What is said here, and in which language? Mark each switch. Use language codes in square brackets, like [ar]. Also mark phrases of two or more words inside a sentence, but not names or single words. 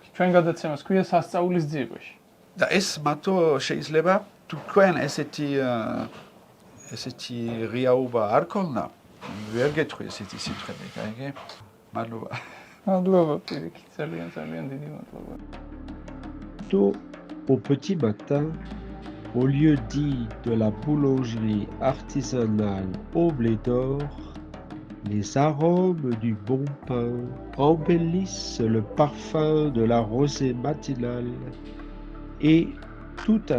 [ka] ჩვენ გადაცემას ქვია სასწაულის ძიებაში. და ეს მათო შეიძლება თუ თქვენ ესეთი ღიაობა არ ქონდა, ვერ გეტყვი ესეთი სიტყვები, გაიგე? მადლობა. მადლობა პირიქით, ძალიან დიდი მადლობა. [fr] Au petit matin, au lieu dit de la boulangerie artisanale au blé d'or, les arômes du bon pain embellissent le parfum de la rosée matinale et tout un